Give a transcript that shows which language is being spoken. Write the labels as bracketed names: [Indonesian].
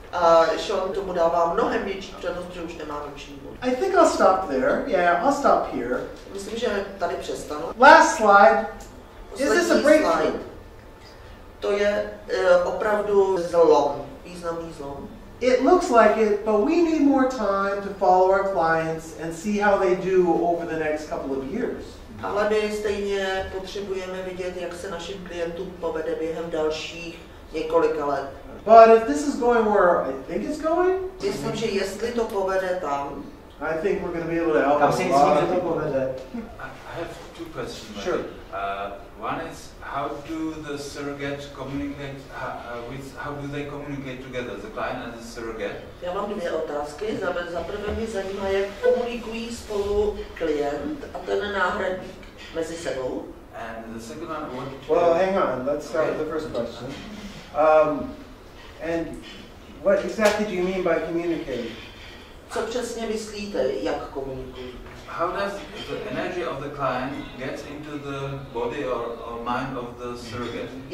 [Czech] A Sean tomu dává mnohem větší přednost, že už nemá noční můry. [English] I think I'll stop there. Yeah, I'll stop here. [Czech] Myslím, že tady přestanu. [English] Last slide. Is this a breakthrough? [Czech] To je opravdu zlom, významný zlom. [English] It looks like it, but we need more time to follow our clients and see how they do over the next couple of years. [Czech] Ale my stejně potřebujeme vidět, jak se našim klientům povede během dalších několika let. [English] But if this is going where I think it's going, [Czech] myslím, že jestli to povede tam, [English] I think we're going to be able to help. [Czech] Kam si myslím, že to povede? [English] I have 2 questions. Sure. One is, how do the surrogates communicate? How do they communicate together, the client and the surrogate? [Czech] Já mám 2 otázky. Za prvé mě zajímá, jak komunikují spolu klient a ten náhradník mezi sebou. [English] And the second one, what? Well, hang on. Let's start with the first question. And what exactly do you mean by communicating? [Czech] Co přesně myslíte, jak komunikují? [English] How does the energy of the client get into the body or mind of the surrogate?